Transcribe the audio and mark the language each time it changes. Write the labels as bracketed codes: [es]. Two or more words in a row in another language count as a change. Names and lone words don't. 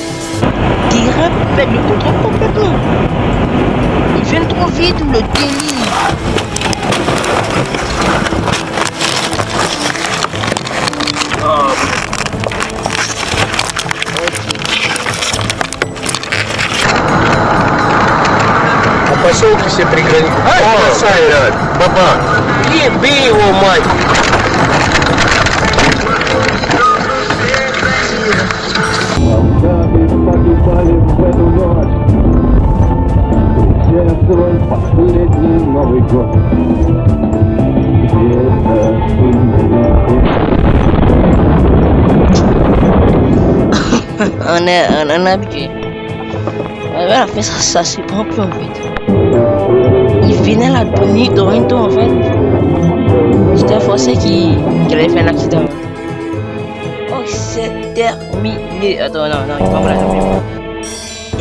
[fr] Dérapent, ils perdent le contrôle complètement. Ils viennent trop vite, le délire. [ru] По поселку все приграничные. Ай, бросай, баба! Бей его, мать! Погибали в эту ночь. Где твой последний Новый год? Где-то [fr] on est habitué. À la fin, ça se prend plus en fait. Il venait là de nuit Toronto en fait. C'était un Français qui avait fait un accident. Oh, c'est terminé. Attends, non, il va pas la.